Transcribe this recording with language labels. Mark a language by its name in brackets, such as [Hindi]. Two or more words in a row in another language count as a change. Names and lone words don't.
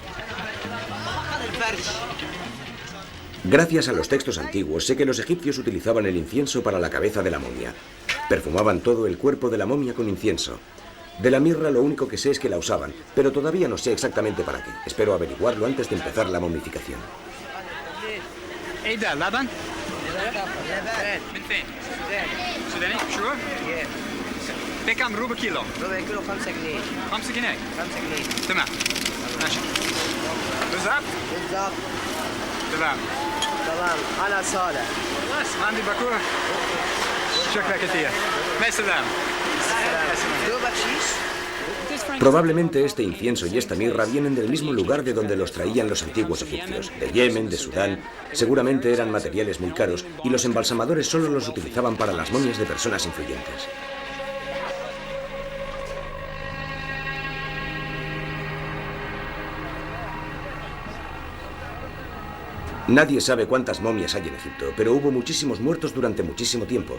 [Spanish] Gracias a los textos antiguos sé que los egipcios utilizaban el incienso para la cabeza de la momia. Perfumaban todo el cuerpo de la momia con incienso. De la mirra lo único que sé es que la usaban, pero todavía no sé exactamente para qué. Espero averiguarlo antes de empezar la momificación. [Arabic] من فين؟ سوداني؟ شو؟ بكم ربع كيلو؟ ربع كيلو 5 جنيه 5 جنيه 5 جنيه تمام ماشي بالظبط؟ بالظبط تمام أنا صالح بس ما عندي باكورة شكرا كثير مع السلامة دو بكشيش [Spanish] Probablemente este incienso y esta mirra vienen del mismo lugar de donde los traían los antiguos egipcios, de Yemen, de Sudán. Seguramente eran materiales muy caros y los embalsamadores solo los utilizaban para las momias de personas influyentes. Nadie sabe cuántas momias hay en Egipto, pero hubo muchísimos muertos durante muchísimo tiempo.